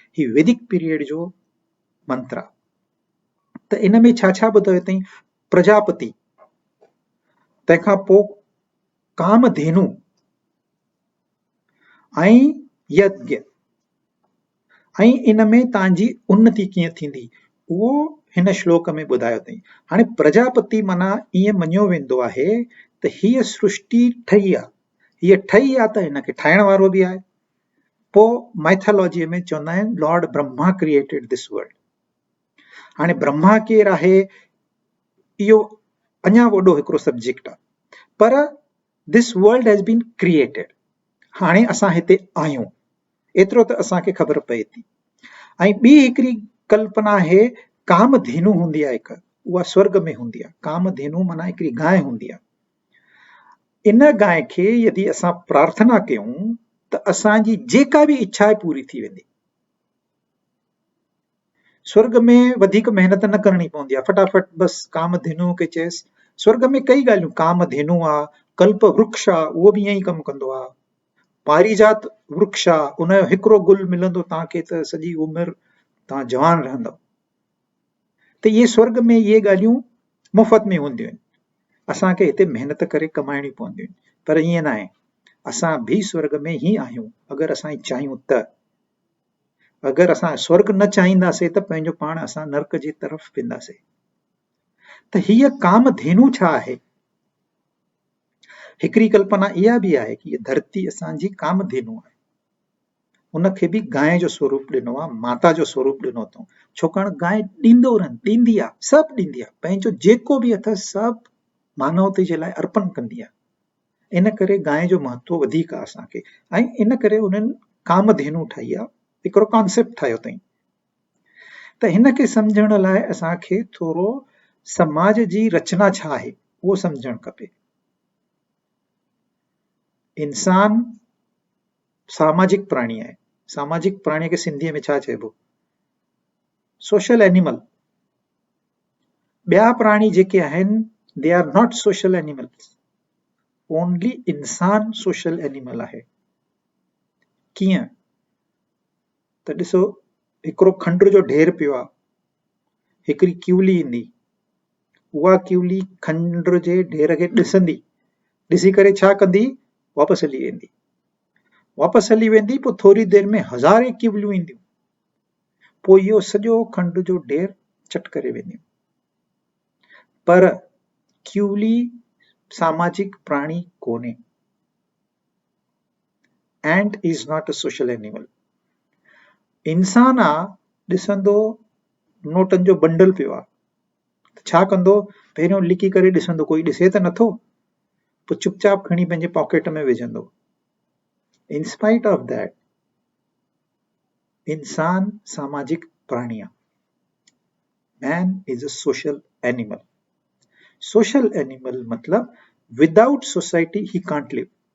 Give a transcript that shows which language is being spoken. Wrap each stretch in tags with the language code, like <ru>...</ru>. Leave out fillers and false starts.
<sd>ही वैदिक पीरियड जो मंत्र आहे। त इन में छा छा ॿुधायो अथई। प्रजापति, तंहिंखां पोइ कामधेनु ऐं यज्ञ, ऐं इन में तव्हांजी उन्नति कीअं थींदी उहो हिन श्लोक में ॿुधायो अथई। हाणे प्रजापति माना ईअं मञियो वेंदो आहे त हीअ सृष्टि ठही आहे, हीअ ठही आहे त हिनखे ठाहिण वारो बि आहे। पोइ माइथोलॉजीअ में चवंदा आहिनि</sd> <en>Lord Brahma created this world.</en> <sd>हाणे ब्रह्मा केरु आहे, इहो अञा वॾो हिकिड़ो सब्जेक्ट आहे, पर</sd> <en>This world has been created.</en> <sd>हाणे असां हिते आहियूं, एतिरो त असांखे ख़बर पए थी। ऐं ॿी हिकिड़ी कल्पना आहे, कामधेनु हूंदी आहे हिकु, उहा स्वर्ग में हूंदी आहे। कामधेनु माना हिकिड़ी गांइ हूंदी आहे। इन गांइ खे यदि असां प्रार्थना कयूं त असांजी जेका बि इच्छा आहे पूरी थी वेंदी। स्वर्ग में वधीक मेहनत न करणी पवंदी आहे, फटाफट बस कामधेनु खे चएसि। स्वर्ग में कई ॻाल्हियूं, कामधेनु आहे, कल्प वृक्ष आहे, उहो बि ईअं ई कमु कंदो आहे। पारिजात वृक्ष आहे, उनजो हिकिड़ो गुल मिलंदो तव्हांखे त सॼी उमिरि तव्हां जवान रहंदव। त इहे स्वर्ग में इहे ॻाल्हियूं मुफ़्त में हूंदियूं आहिनि, असांखे हिते महिनत करे कमाइणियूं पवंदियूं आहिनि। पर ईअं न आहे, असां भी स्वर्ग में ही आहियूं अगरि असां चाहियूं त। अगरि असां स्वर्ग न चाहींदासीं त पंहिंजो पाण असां नर्क जी तरफ़ वेंदासीं। त हीअ कामधेनु छा आहे? हिकिड़ी कल्पना इहा बि आहे कि धरती असांजी कामधेनु आहे, उनखे बि गांइ जो स्वरूप ॾिनो आहे, माता जो स्वरूप ॾिनो अथऊं। छाकाणि गांइ ॾींदो रहंदी, ॾींदी आहे, सभु ॾींदी आहे, पंहिंजो जेको बि अथसि सभु मानवते जे लाइ अर्पण कंदी आहे। इन करे गांइ जो महत्व वधीक आहे असांखे, ऐं इन करे उन्हनि कामधेनु ठाही आहे, हिकिड़ो कॉन्सेप्ट ठाहियो अथई। त हिन खे सम्झण लाइ असांखे थोरो समाज जी रचना छा आहे उहो सम्झणु खपे। इंसान सामाजिक प्राणी आहे। सामाजिक प्राणी खे सिंधीअ में छा चइबो?</sd> <en>Social animal.</en> <sd>ॿिया प्राणी जेके आहिनि</sd> <en>they are not social animals, only इंसान social animal</en> <sd>आहे। कीअं? त ॾिसो, हिकिड़ो खंड जो ढेर पियो आहे, हिकिड़ी किवली ईंदी, उहा किवली खंड जे ढेर खे ॾिसंदी, ॾिसी करे छा कंदी? वापसि हली वेंदी। वापसि हली वेंदी, पोइ थोरी देरि में हज़ारे किवलियूं ईंदियूं, पोइ इहो सॼो खंड जो ढेर चट करे वेंदियूं। पर किवली सामाजिक प्राणी कोन्हे।</sd> <en>Ant is not a social animal.</en> <sd>इंसान आहे, ॾिसंदो नोटनि जो बंडल पियो आहे, छा कंदो? पहिरियों लिकी करे ॾिसंदो कोई ॾिसे त नथो, पोइ चुपचाप खणी पंहिंजे पॉकेट में विझंदो।</sd> <en>in spite of that</en> <sd>इंसान सामाजिक प्राणी आहे।</sd> <en>Man is a social animal. Social animal मतलब without society he can't live.</en>